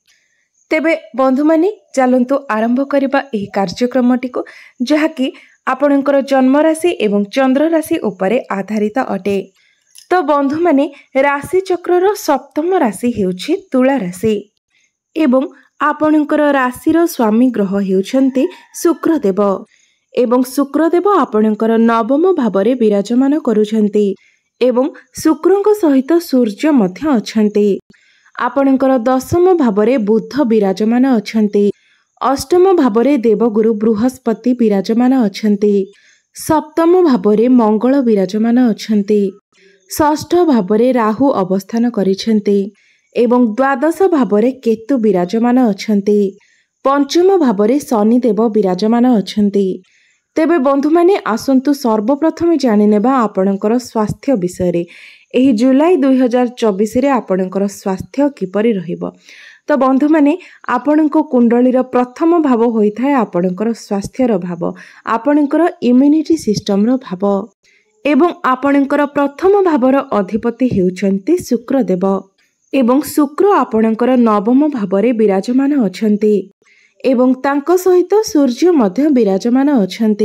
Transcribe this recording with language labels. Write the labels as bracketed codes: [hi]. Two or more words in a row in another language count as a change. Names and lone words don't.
[or] ତେବେ ବନ୍ଧୁ ମାନେ ଚାଲନ୍ତୁ ଆରମ୍ଭ କରିବା ଏହି କାର୍ଯ୍ୟକ୍ରମଟି କୁ ଯାହାକି ଆପଣଙ୍କର ଜନ୍ମ ରାଶି ଏବଂ ଚନ୍ଦ୍ର ରାଶି ଉପରେ ଆଧାରିତ ଅଟେ। ତ ବନ୍ଧୁ ମାନେ ରାଶି ଚକ୍ରର ସପ୍ତମ ରାଶି ହେଉଛି ତୁଳା ରାଶି ଏବଂ ଆପଣଙ୍କର ରାଶିର ସ୍ୱାମୀ ଗ୍ରହ ହେଉଛନ୍ତି ଶୁକ୍ରଦେବ ଏବଂ ଶୁକ୍ରଦେବ ଆପଣଙ୍କର ନବମ ଭାବରେ ବିରାଜମାନ କରୁଛନ୍ତି ଏବଂ ଶୁକ୍ରଙ୍କ ସହିତ ସୂର୍ଯ୍ୟ ମଧ୍ୟ ଅଛନ୍ତି। ଆପଣଙ୍କର ଦଶମ ଭାବରେ ବୁଧ ବିରାଜମାନ ଅଛନ୍ତି। ଅଷ୍ଟମ ଭାବରେ ଦେବଗୁରୁ ବୃହସ୍ପତି ବିରାଜମାନ ଅଛନ୍ତି। ସପ୍ତମ ଭାବରେ ମଙ୍ଗଳ ବିରାଜମାନ ଅଛନ୍ତି। ଷଷ୍ଠ ଭାବରେ ରାହୁ ଅବସ୍ଥାନ କରିଛନ୍ତି ଏବଂ ଦ୍ୱାଦଶ ଭାବରେ କେତୁ ବିରାଜମାନ ଅଛନ୍ତି। ପଞ୍ଚମ ଭାବରେ ଶନିଦେବ ବିରାଜମାନ ଅଛନ୍ତି। ତେବେ ବନ୍ଧୁ ମାନେ ଆସନ୍ତୁ ସର୍ବପ୍ରଥମ ଜାଣିନେବା ଆପଣଙ୍କର ସ୍ୱାସ୍ଥ୍ୟ ବିଷୟ। ଏହି ଜୁଲାଇ 2024 ରେ ଆପଣଙ୍କର ସ୍ୱାସ୍ଥ୍ୟ କିପରି ରହିବ। ତ ବନ୍ଧୁ ମାନେ ଆପଣଙ୍କ କୁଣ୍ଡଳୀର ପ୍ରଥମ ଭାବ ହୋଇଥାଏ ଆପଣଙ୍କର ସ୍ୱାସ୍ଥ୍ୟର ଭାବ, ଆପଣଙ୍କର [en] immunity system [or] ର ଭାବ ଏବଂ ଆପଣଙ୍କର ପ୍ରଥମ ଭାବର ଅଧିପତି ହେଉଛନ୍ତି ଶୁକ୍ରଦେବ ଏବଂ ଶୁକ୍ର ଆପଣଙ୍କର ନବମ ଭାବରେ ବିରାଜମାନ ଅଛନ୍ତି ଏବଂ ତାଙ୍କ ସହିତ ସୂର୍ଯ୍ୟ ମଧ୍ୟ ବିରାଜମାନ ଅଛନ୍ତି।